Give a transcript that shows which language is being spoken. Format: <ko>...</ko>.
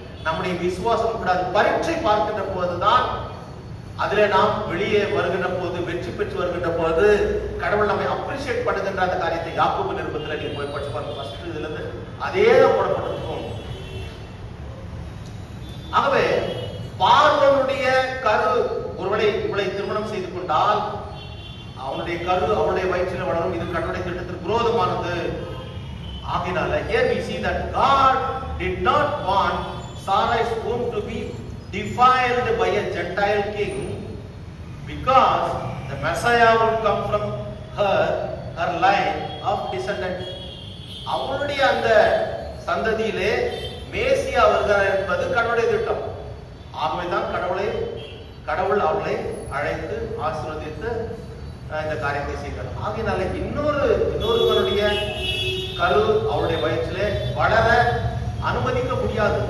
<ta>நம்முடைய விசுவாசம் கூட அது பரீட்சை பார்க்கின்ற போதுதான், அதுல நாம் வெளியே வருகின்ற போது, வெற்றி பெற்று வருகின்ற போது கடவுள் நம்மை அப்ரிஷியேட் பண்ணுகின்ற அந்த காரியத்தை யாக்கோபு நிருபத்தில் நீங்க போய் படிச்சு பாருங்க. ஃபர்ஸ்ட் இதுல இருந்து அதே தான் போடப்பட்டிருக்கும். ஆகவே பார்வோனுடைய கரு ஒருவரை இவளை திருமணம் செய்து கொண்டால் அவனுடைய கரு அவளுடைய வயிற்றில் வளரும். இது கடவுளுடைய திட்டத்திற்கு விரோதமானது. ஆகினால</ta> <en>here we see that God did not want Sarai's womb to be defiled by a Gentile king, because the Messiah would come from her line of descendant.</en> <ta>அவளுடைய அந்த சந்ததியிலே மேசியா வருகிறார் என்பது கடவுளுடைய திட்டம். ஆகவேதான் கடவுள் அவளை அழைத்து ஆசீர்வதித்து இந்த காரியத்தை செய்கிறார். ஆகையினால இன்னொருவருடைய கரு அவளுடைய வயிற்றிலே வளர அனுமதிக்க முடியாது.</ta>